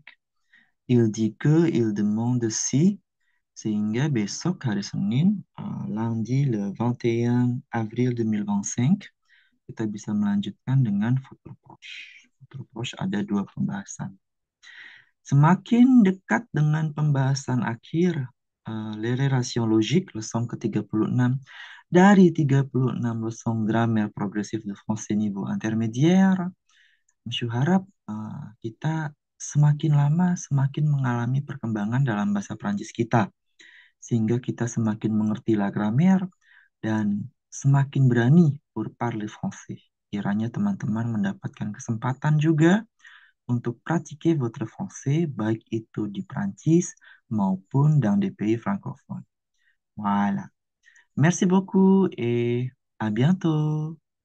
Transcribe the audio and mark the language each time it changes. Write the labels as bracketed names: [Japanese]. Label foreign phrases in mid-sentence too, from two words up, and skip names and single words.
[French] Il dit que, il demande si, [Indonesian] sehingga besok hari Senin, [French] lundi le 21 avril 2025, [Indonesian] kita bisa melanjutkan dengan [French] futur proche. Futur proche [Indonesian] ada dua pembahasan. Semakin dekat dengan pembahasan akhir, [French] les relations logiques, leçon ke-36, dari 36 leçon grammaire progressif de français niveau intermédiaire, [Indonesian] Masyu harap kita semakin lama semakin mengalami perkembangan dalam bahasa Prancis kita, sehingga kita semakin mengerti [French] la grammaire [Indonesian] dan semakin berani [French] pour parler français. [Indonesian] Kiranya teman-teman mendapatkan kesempatan juga untuk [French] pratiquer votre français, [Indonesian] baik itu di Prancis maupun [French] dans des pays francophones. Voilà. Merci beaucoup et à bientôt.